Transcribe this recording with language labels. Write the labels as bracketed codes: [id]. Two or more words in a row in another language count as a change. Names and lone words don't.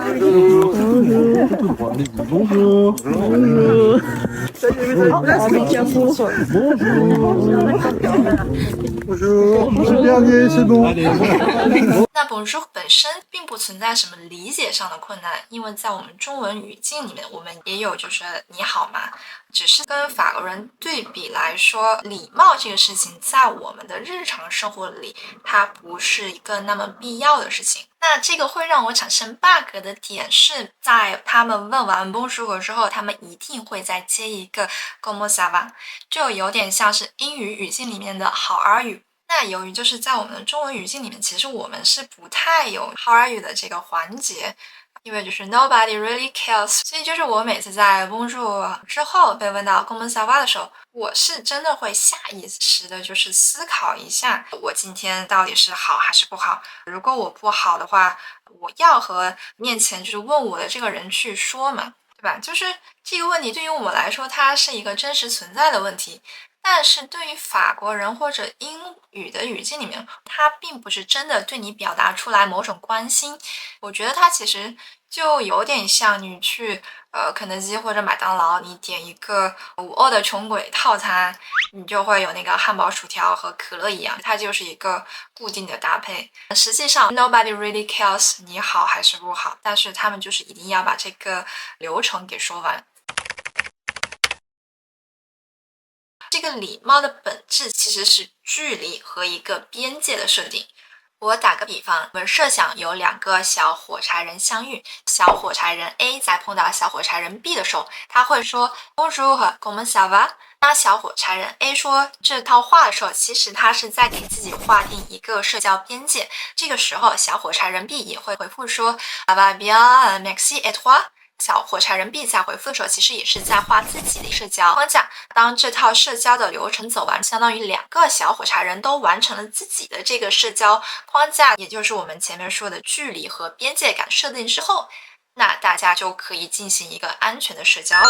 [zh] 那 Bonjour 本身并不存在什么理解上的困难，因为在我们中文语境里面，我们也有就是你好嘛，只是跟法国人对比来说，礼貌这个事情在我们的日常生活里，它不是一个那么必要的事情。那这个会让我产生 bug 的点是在他们问完 Bonjour 之后，他们一定会再接一个 [fr] Comment ça va， [zh] 就有点像是英语语境里面的 [en] How are you。 [zh] 那由于就是在我们的中文语境里面，其实我们是不太有 [en] How are you [zh] 的这个环节，因为就是 [en] nobody really cares， [zh] 所以就是我每次在 Bonjour 之后被问到 [fr] Comment ça va [zh] 的时候，我是真的会下意识的就是思考一下，我今天到底是好还是不好。如果我不好的话，我要和面前就是问我的这个人去说嘛，对吧？就是这个问题对于我来说，它是一个真实存在的问题。但是对于法国人或者英语的语境里面，他并不是真的对你表达出来某种关心。我觉得他其实就有点像你去肯德基或者麦当劳，你点一个5欧的穷鬼套餐，你就会有那个汉堡、薯条和可乐一样，它就是一个固定的搭配。实际上 [en] nobody really cares [zh] 你好还是不好，但是他们就是一定要把这个流程给说完。这个礼貌的本质其实是距离和一个边界的设定。我打个比方，我们设想有2个小火柴人相遇，小火柴人 A 在碰到小火柴人 B 的时候，他会说 [fr] Bonjour, comment ça va？ [zh] 当小火柴人 A 说这套话的时候，其实他是在给自己划定一个社交边界。这个时候，小火柴人 B 也会回复说 [fr] Ça va bien, merci et toi？ [zh] 小火柴人 B 在回复的时候，其实也是在画自己的社交框架。当这套社交的流程走完，相当于2个小火柴人都完成了自己的这个社交框架，也就是我们前面说的距离和边界感设定之后，那大家就可以进行一个安全的社交了。